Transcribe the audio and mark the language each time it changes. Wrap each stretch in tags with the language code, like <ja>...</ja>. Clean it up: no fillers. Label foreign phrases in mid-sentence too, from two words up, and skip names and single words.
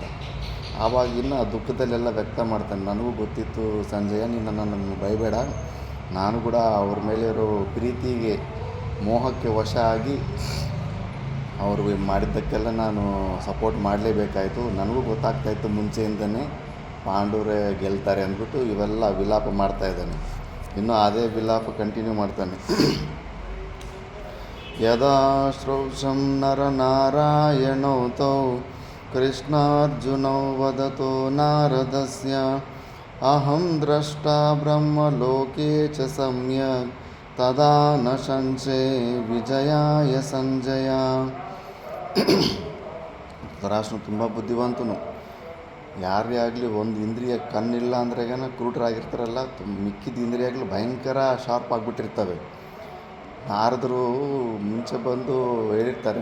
<kn>ಆವಾಗ ಇನ್ನು ಆ ದುಃಖದಲ್ಲೆಲ್ಲ ವ್ಯಕ್ತ ಮಾಡ್ತಾನೆ. ನನಗೂ ಗೊತ್ತಿತ್ತು ಸಂಜಯ, ನೀನು ನನ್ನನ್ನು ಬೈಬೇಡ, ನಾನು ಕೂಡ ಅವ್ರ ಮೇಲೆ ಇರೋ ಪ್ರೀತಿಗೆ ಮೋಹಕ್ಕೆ ವಶ ಆಗಿ ಅವರು ಮಾಡಿದ್ದಕ್ಕೆಲ್ಲ ನಾನು ಸಪೋರ್ಟ್ ಮಾಡಲೇಬೇಕಾಯಿತು. ನನಗೂ ಗೊತ್ತಾಗ್ತಾಯಿತ್ತು ಮುಂಚೆಯಿಂದನೇ ಪಾಂಡವರೇ ಗೆಲ್ತಾರೆ ಅಂದ್ಬಿಟ್ಟು ಇವೆಲ್ಲ ವಿಲಾಪ ಮಾಡ್ತಾಯಿದ್ದಾನೆ. ಇನ್ನು ಅದೇ ವಿಲಾಪ ಕಂಟಿನ್ಯೂ ಮಾಡ್ತಾನೆ.</kn> <sa>ಯದಾ ಶ್ರೌಷಂ ನರನಾರಾಯಣೌ ತೌ ಕೃಷ್ಣಾರ್ಜುನೌ ವದತೋ ನಾರದಸ್ಯ ಅಹಂ ದ್ರಷ್ಟಾ ಬ್ರಹ್ಮಲೋಕೆ ಚ ಸಮ್ಯಕ್ ತದಾ ನ ಸಂಶಯ ವಿಜಯಾಯ ಸಂಜಯ.</sa> <kn>ಧೃತರಾಷ್ಟ್ರನು ತುಂಬ ಬುದ್ಧಿವಂತನು. ಯಾರೇ ಆಗಲಿ ಒಂದು ಇಂದ್ರಿಯ ಕಣ್ಣಿಲ್ಲ ಅಂದ್ರೆಗನ ಕ್ರೂಟರಾಗಿರ್ತಾರಲ್ಲ, ಮಿಕ್ಕಿದ ಇಂದ್ರಿಯಾಗಲಿ ಭಯಂಕರ ಶಾರ್ಪ್ ಆಗಿಬಿಟ್ಟಿರ್ತವೆ. ನಾರದರು ಮುಂಚೆ ಬಂದು ಹೇಳಿರ್ತಾರೆ.</kn>